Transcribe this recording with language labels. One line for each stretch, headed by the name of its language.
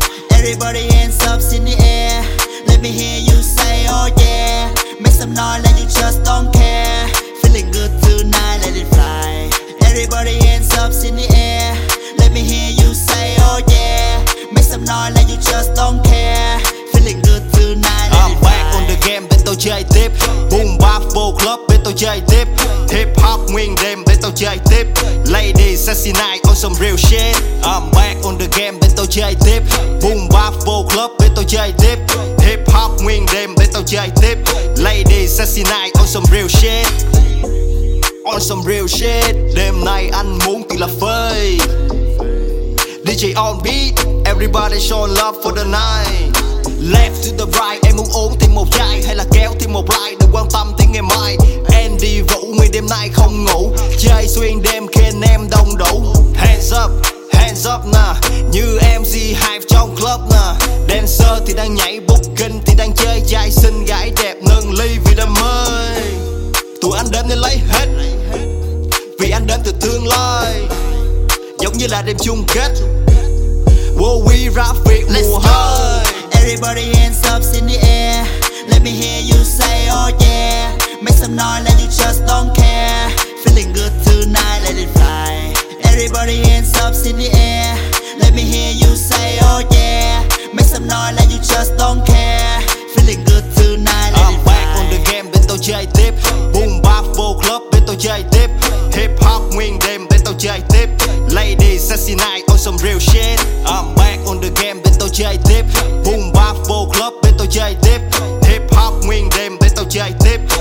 English: Everybody hands up in the air. Let me hear you say oh yeah. Make some noise like you just don't care. Feeling good tonight, let it fly. Everybody hands up in the air. Let me hear you say oh yeah. Make some noise like you just don't care. Feeling good tonight, let it fly. I'm back on the game,
Vietnamese: bên tao chơi tiếp. Boom bap vô club, bên tao chơi tiếp. Hip hop nguyên đêm, bên tao chơi tiếp.
English: Lady sexy night on some real shit. I'm back on the game,
Vietnamese: bên tao chơi tiếp. Boom bap vô club, bên tao chơi tiếp. Hip hop nguyên đêm, bên tao chơi tiếp.
English: Lady sexy night on some real shit. On some real shit.
Vietnamese: Đêm nay anh muốn tự là phơi.
English: DJ on beat, everybody show love for the night. Left to the right,
Vietnamese: em muốn uống thêm một chai hay là kéo thêm một like, đừng quan tâm tới ngày mai. Andy Vũ nguyên đêm nay không ngủ, chơi xuyên đêm khi anh em đông đủ.
English: Hands up
Vietnamese: nè, như MC Hype trong club nè. Dancer thì đang nhảy, booking thì đang chơi, trai xinh gái đẹp nâng ly vì đam mê. Tụi anh đến để lấy hết, vì anh đến từ tương lai, giống như là đêm chung kết. Will we rap việc mùa hơi.
English: Everybody hands up in the air. Let me hear you say oh yeah. Make some noise like you just don't care. Feeling good tonight, let it fly. Everybody hands up in the air. Let me hear you say oh yeah. Make some noise like you just don't care. Feeling good tonight, let it fly. I'm back on the game,
Vietnamese: bên tao chơi tiếp. Boom bap vô club, bên tao chơi tiếp. Hip hop nguyên đêm, bên tao chơi tiếp.
English: Lady sexy night on some real shit. I'm back on the game,
Vietnamese: bên tao chơi tiếp. Boom bap vô club, bên tao chơi tiếp. Hip hop nguyên đêm, bên tao chơi tiếp.